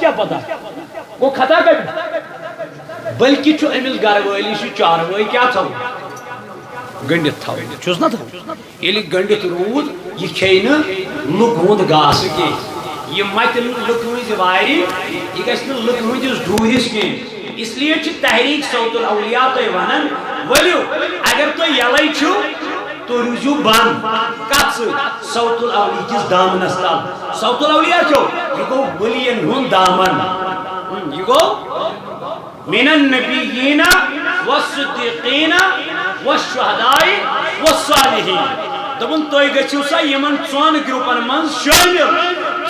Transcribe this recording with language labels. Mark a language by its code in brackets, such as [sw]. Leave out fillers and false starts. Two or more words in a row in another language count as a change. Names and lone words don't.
[ks] کیٛاہ پتہ گوٚو خطا کتہِ بلکہِ چھُ أمِس گرٕ وٲلِس یہِ چاروٲے کیٛاہ تھاوُن گٔنڈِتھ تھاوُن چھُس نا تھاوُن ییٚلہِ گٔنڈِتھ روٗد یہِ کھیٚیہِ نہٕ لُکہٕ ہُنٛد گاسہٕ کینٛہہ یہِ متہِ نہٕ لُکہٕ ہٕنٛزِ وارِ یہِ گژھِ نہٕ لُکہٕ ہٕنٛدِس ڈوٗرِس کینٛہہ اس لیے چھِ تحریک صوت الاولیاء تۄہہِ ونان ؤلِو اگر تُہۍ یلے چھِو تُہۍ روٗزِو بنٛد کتھ سۭتۍ صوت الاولیاء کِس دامنس تل صوت الاولیاء چھو یہِ گوٚو ؤلین ہُنٛد دامن یہِ گوٚو [ar] من النبیین والصدیقین والشہداء والصالحین [ks] دپن تُہۍ گٔژھِو سا یِمن 4 گروپن منٛز شٲمِل